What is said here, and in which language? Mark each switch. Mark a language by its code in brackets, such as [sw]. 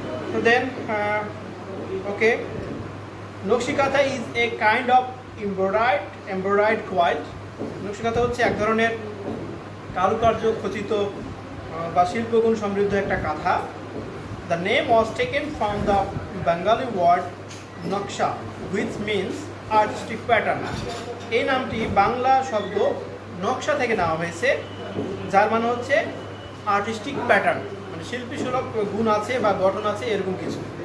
[en] So then, okay, nakshi kantha is a kind of embroidered quilt. [bn] Nakshi Kantha হচ্ছে এক ধরনের কারুকার্য খচিত বা শিল্পগুণ সমৃদ্ধ একটা কাঁথা। [en] The name was taken from the Bengali word naksha which means artistic pattern. [bn] এই নামটি বাংলা শব্দ নকশা থেকে নেওয়া হয়েছে, যার মানে হচ্ছে আর্টিস্টিক প্যাটার্ন, মানে শিল্পী সুলভ গুণ আছে বা গঠন আছে এরকম কিছু।